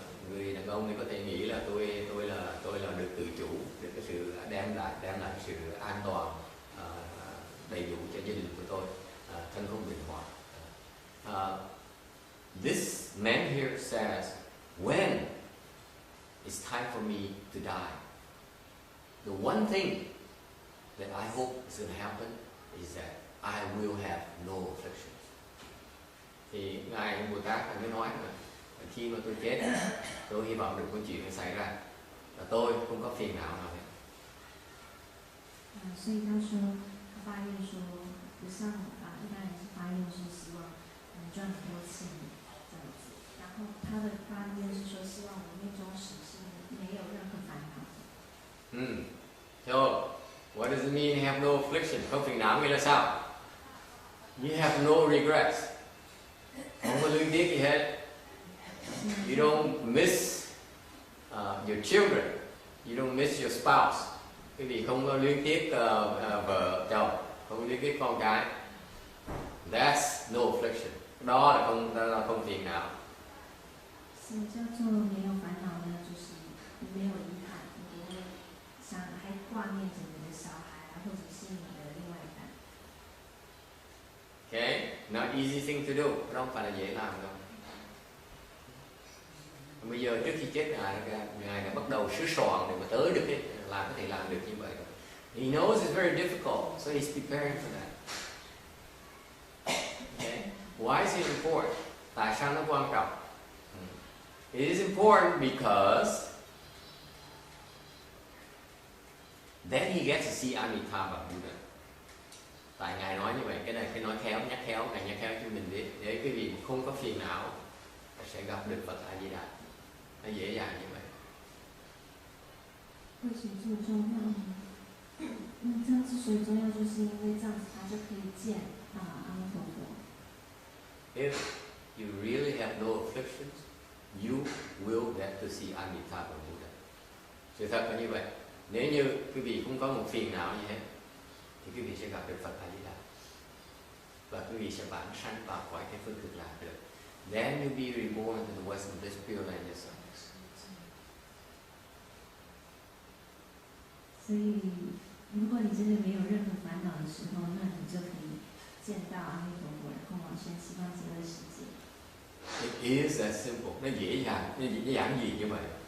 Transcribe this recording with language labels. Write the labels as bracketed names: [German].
[Vietnamese] Người đàn ông thì có thể nghĩ là tôi là được tự chủ, được cái sự đem lại cái sự an toàn đầy đủ cho gia đình của tôi, thân không bệnh hoạn. [English] This man here says, when it's time for me to die, the one thing that I hope is going to happen is that I will have no affliction. [Vietnamese] Thì ngài Bồ Tát mới nói là khi mà tôi chết, tôi hy vọng được có chuyện này xảy ra là tôi không có phiền não nào hết. [Chinese] 所以他说，他发愿说，不像一般人是发愿是希望能赚很多钱这样子，然后他的发愿是说，希望我命中时是没有任何烦恼。 [English] So, what does it mean have no affliction? [Vietnamese] Không phiền não nghĩa là sao? [English] You have no regrets. [Vietnamese] Không có luyến tiếc gì hết. [English] You don't miss your children. You don't miss your spouse. [Vietnamese] Quý vị không có luyến tiếc vợ chồng, không có luyến tiếc con cái. [English] That's no affliction. [Vietnamese] Đó là không phiền não. [Chinese] 什么叫做没有烦恼呢？就是没有遗憾，你不会还挂念着你的小孩或者是你的另外一半。 [English] Okay, not easy thing to do. [Vietnamese] Không phải là dễ làm đâu. Bây giờ trước khi chết ngài đã bắt đầu sửa soạn để mà tới được có thể làm được như vậy. [English] He knows it's very difficult, so he's preparing for that. Okay, why is it important? [Vietnamese] Tại sao nó quan trọng? [English] It is important because then he gets to see Amitabha Buddha. [Vietnamese] Tại ngài nói như vậy, cái này cái nói khéo, nhắc khéo, ngài nhắc khéo cho mình để quý vị không có phiền não sẽ gặp được Phật A Di Đà. Nó dễ dàng như vậy. [Chinese] 为什么这么重要呢？这样之所以重要，就是因为这样子他就可以见阿弥陀佛。 [English] If you really have no afflictions, you will get to see Amitabha Buddha. [Vietnamese] Sự thật là như vậy. Nếu như quý vị không có một phiền não gì hết, thì quý vị sẽ gặp được Phật A Di Đà. Và quý vị sẽ vãng sanh vào khỏi cái phương cực lạc được. [English] Then you be reborn in the West of this Pure Land yourself. [Chinese] 所以，如果你真的没有任何烦恼的时候，那你就可以见到阿弥陀佛，然后往生西方极乐世界。 [English] It is that simple. [Vietnamese] Nó dễ dàng, nó giản dị như vậy.